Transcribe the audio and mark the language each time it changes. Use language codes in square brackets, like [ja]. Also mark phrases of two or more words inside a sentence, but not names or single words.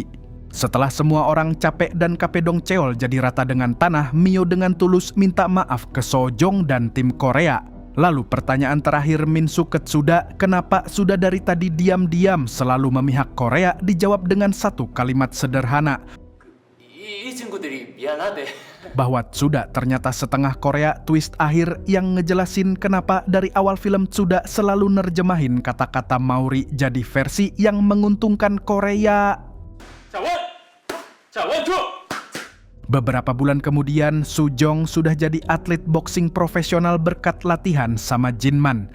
[id] Setelah semua orang capek dan kapedong ceol jadi rata dengan tanah, Mio dengan tulus minta maaf ke Sojong dan tim Korea. Lalu pertanyaan terakhir Minsu ke Tsuda, kenapa sudah dari tadi diam-diam selalu memihak Korea, dijawab dengan satu kalimat sederhana. [ko] 이 친구들이 미안하대. [id] Bahwa Tsuda ternyata setengah Korea, twist akhir yang ngejelasin kenapa dari awal film Tsuda selalu nerjemahin kata-kata Mauri jadi versi yang menguntungkan Korea. Beberapa bulan kemudian, Sujong sudah jadi atlet boxing profesional berkat latihan sama Jinman.